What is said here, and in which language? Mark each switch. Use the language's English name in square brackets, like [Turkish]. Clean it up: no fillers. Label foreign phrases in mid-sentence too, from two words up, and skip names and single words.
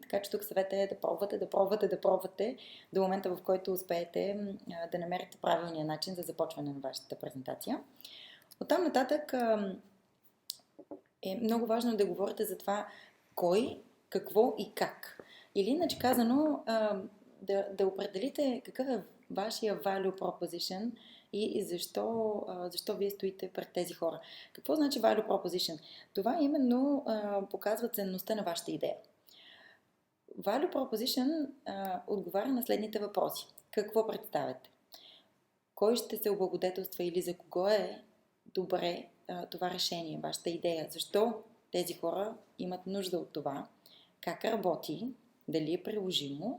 [Bulgarian] Така че тук съветът е да пробвате до момента, в който успеете да намерите правилния начин за започване на вашата презентация. Оттам нататък е много важно да говорите за това кой, какво и как. Или иначе казано, да определите какъв е вашия [English] value proposition [Bulgarian] и защо вие стоите пред тези хора. Какво значи [English] value proposition? [Bulgarian] Това именно показва ценността на вашата идея. [English] Value proposition [Bulgarian] отговаря на следните въпроси. Какво представяте? Кой ще се облагодетелства или за кого е добре това решение, вашата идея? Защо тези хора имат нужда от това? Как работи? Дали е приложимо?